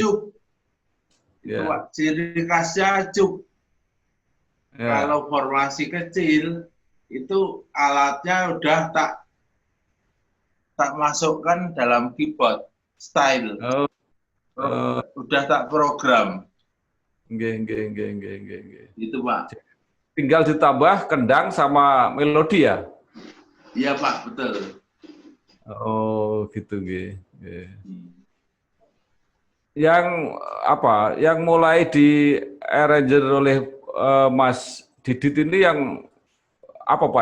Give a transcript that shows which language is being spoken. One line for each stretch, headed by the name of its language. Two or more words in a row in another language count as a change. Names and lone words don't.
Indonesian: cuk. Itu ya, Pak, ciri khasnya cuk. ya. Kalau formasi kecil itu alatnya udah tak masukkan dalam
English: keyboard style. Oh, eh,
Indonesian: Udah tak program.
Javanese: nggih, nggih, nggih, nggih, nggih, nggih.
Indonesian: Gitu, Pak. Tinggal ditambah kendang sama melodi ya. Iya, Pak, betul. Oh, gitu,
Javanese: nggih. Nggih. Hmm.
Indonesian: Yang apa? Yang mulai di arranger oleh Mas Didit ini yang apa Pak?